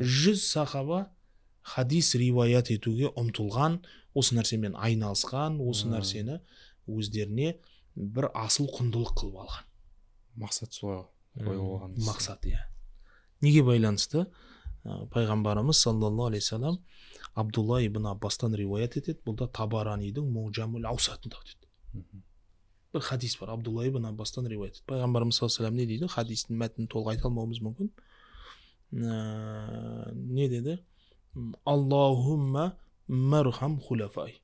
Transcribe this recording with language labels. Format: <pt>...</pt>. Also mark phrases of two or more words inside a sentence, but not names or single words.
<kk>100 сахаба хадис риуаят етуге ұмтылған, осы нәрсемен айналысқан, осы нәрсені өздеріне бір асыл құндылық қылып алған. Мақсат солай қойып алған. Мақсат, иә. Неге байланысты? Пайғамбарымыз</kk> <ar>صلى الله عليه سلم</ar> <kk>Абдулла ибн Аббастан риуаят етеді. Бұл да Табаранидың Муджамул Аусатында өтеді. Бір хадис бар, Абдулла ибн Аббастан риуаят етеді. Пайғамбарымыз</kk> <ar>صلى الله عليه سلم</ar> <kk>не дейді? Хадистің мәтінін толық айта алмауымыз мүмкін. Не деді?</kk> <ar>اللهم ارحم خلفائي.</ar>